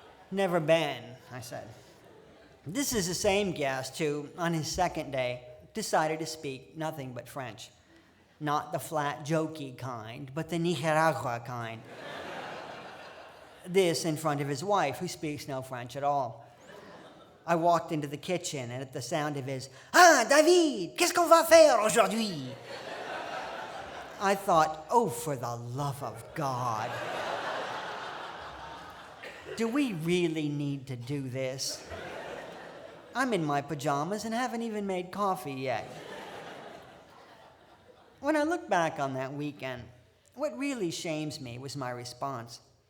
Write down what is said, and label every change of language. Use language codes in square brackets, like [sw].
[en] Never been, I said. This is the same guest who, on his second day, decided to speak nothing but French. Not the flat, jokey kind, but the Nicaragua kind. This in front of his wife, who speaks no French at all. I walked into the kitchen, and at the sound of his, [fr] "Ah, David, qu'est-ce qu'on va faire aujourd'hui?" [en] I thought, oh, for the love of God. Do we really need to do this? I'm in my pajamas and haven't even made coffee yet. When I look back on that weekend, what really shames me was my response.